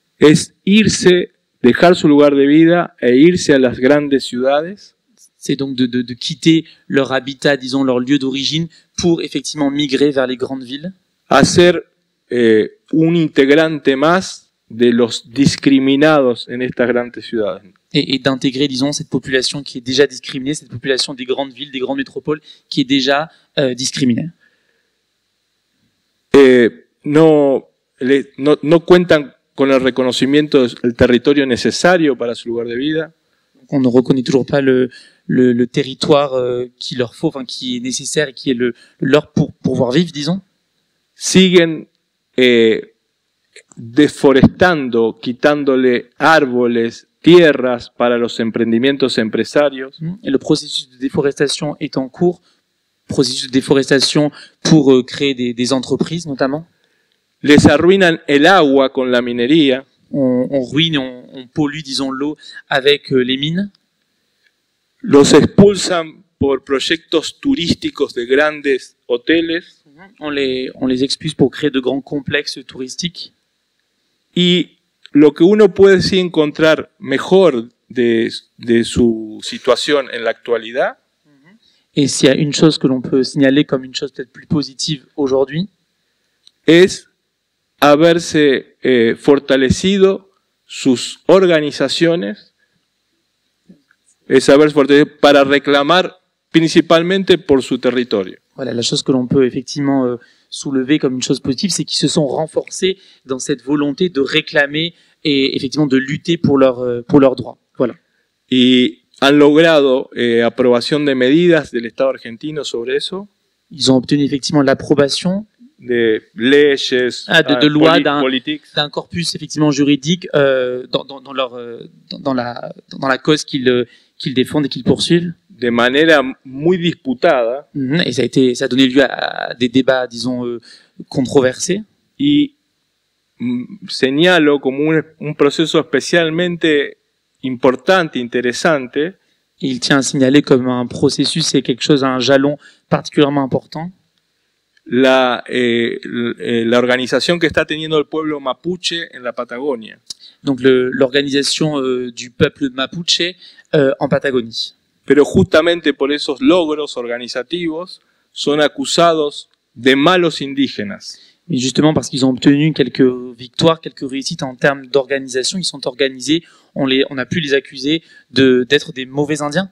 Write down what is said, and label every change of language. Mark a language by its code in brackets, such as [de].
[es] es irse, dejar su lugar de vida e irse a las grandes ciudades. [fr] C'est donc de quitter leur habitat, disons leur lieu d'origine, pour effectivement migrer vers les grandes villes. [es] A ser un integrante más de los discriminados en estas grandes ciudades. [fr] Et d'intégrer, disons, cette population qui est déjà discriminée, cette population des grandes villes, des grandes métropoles, qui est déjà discriminée. [es] No cuentan con el reconocimiento del territorio necesario para su lugar de vida. [fr] On ne reconnaît toujours pas le territoire qu'il leur faut, enfin qui est nécessaire et qui est leur pour pouvoir vivre, disons. [es] Siguen deforestando, quitándole árboles tierras para los emprendimientos empresarios. [fr] Et le processus de déforestation est en cours, processus de déforestation pour créer des entreprises notamment. [es] Les arruinan el agua con la minería. [fr] On ruine, on pollue, disons, l'eau avec les mines. [es] Los expulsan por proyectos turísticos de grandes hoteles. [fr] On les expulse pour créer de grands complexes touristiques. [es] Y lo que uno puede sí encontrar mejor de su situación en la actualidad [fr] Et s'il y a une chose que l'on peut signaler comme une chose peut-être plus positive aujourd'hui, [es] es haberse fortalecido sus organizaciones, es haberse fortalecido para reclamar principalmente por su territorio. [fr] voilà, la chose que l'on peut effectivement soulever comme une chose positive, c'est qu'ils se sont renforcés dans cette volonté de réclamer et effectivement de lutter pour leurs droits. Voilà. [es] Y han logrado aprobación de medidas del Estado argentino sobre eso, [fr] Ils ont obtenu effectivement l'approbation [es] de leyes, [fr] de lois [es] politiques, [fr] d'un corpus effectivement juridique dans la cause qu'ils défendent et qu'ils poursuivent. [es] de manera muy disputada. [fr] Et ça a donné lieu à des débats, disons, controversés. [es] Y señalo como un proceso especialmente importante, interesante, [fr] Et il tient à signaler comme un processus et quelque chose, un jalon particulièrement important. [es] la organización que está teniendo el pueblo mapuche en la Patagonia. [fr] Donc l'organisation du peuple mapuche en Patagonie. [es] Pero justamente por esos logros organizativos son acusados de malos indígenas. [fr] Mais justement parce qu'ils ont obtenu quelques victoires, quelques réussites en termes d'organisation, ils sont organisés, on a pu les accuser d'être des mauvais Indiens.